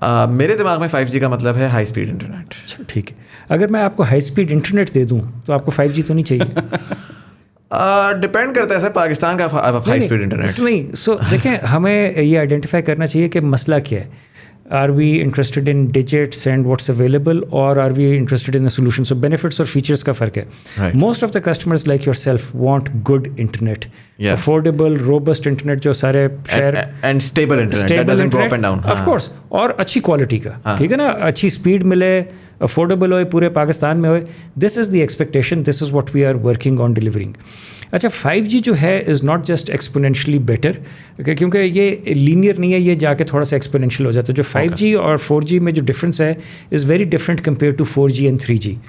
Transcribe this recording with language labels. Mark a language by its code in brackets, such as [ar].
[hi] मेरे दिमाग में 5G का मतलब है हाई स्पीड इंटरनेट. अच्छा, ठीक है. अगर मैं आपको हाई स्पीड इंटरनेट दे दूँ तो आपको 5G तो नहीं चाहिए? डिपेंड करता है सर पाकिस्तान का हाई स्पीड इंटरनेट. नहीं, सो देखें, हमें ये आइडेंटिफाई करना चाहिए कि मसला क्या है. [en] Are we interested in digits and what's available, or are we interested in the solution? [hi] So benefits और features का फ़र्क है. [en] Right. Most of the customers like yourself want good internet, affordable, robust internet [hi] जो सारे शहर, [en] and stable internet that doesn't go up and down. Of course, [hi] और अच्छी quality का, ठीक है ना, अच्छी स्पीड मिले, अफोर्डेबल हो, पूरे पाकिस्तान में हो. [en] This is the expectation, this is what we are working on delivering. [hi] अच्छा, 5G जो है [en] is not just exponentially better, [hi] क्योंकि ये लीनियर नहीं है, ये जाके थोड़ा सा एक्सपोनेंशियल हो जाता है. जो 5G और 4G में जो डिफरेंस है [en] Is very different compare to 4G and 3G.